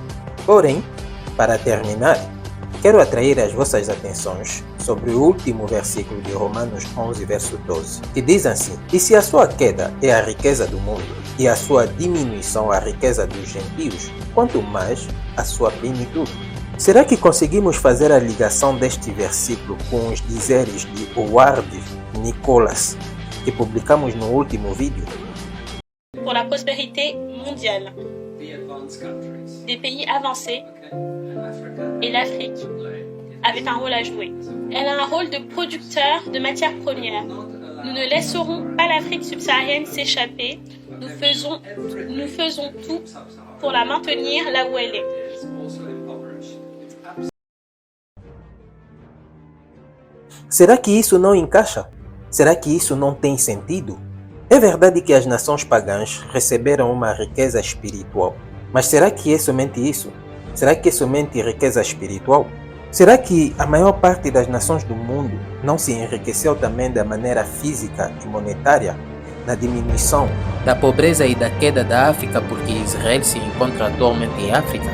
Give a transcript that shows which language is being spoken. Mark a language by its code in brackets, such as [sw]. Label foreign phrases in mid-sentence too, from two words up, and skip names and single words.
[pt] Porém, para terminar, quero atrair as vossas atenções sobre o último versículo de Romanos 11, verso 12, que diz assim, e se a sua queda é a riqueza do mundo, e a sua diminuição a riqueza dos gentios, quanto mais a sua plenitude. Será que conseguimos fazer a ligação deste versículo com os dizeres de Howard Nicholas, que publicamos no último vídeo? [fr] prospérité mondiale des pays avancés et l'Afrique avait un rôle à jouer. Elle a un rôle de producteur de matières premières. Nous ne laisserons pas l'Afrique subsaharienne s'échapper. Nous faisons tout pour la maintenir là où elle est. [pt] Será que isso não encaixa? Será que isso não tem sentido? É verdade que as nações pagãs receberam uma riqueza espiritual, mas será que é somente isso? Será que é somente riqueza espiritual? Será que a maior parte das nações do mundo não se enriqueceu também da maneira física e monetária, na diminuição da pobreza e da queda da África porque Israel se encontra atualmente em África?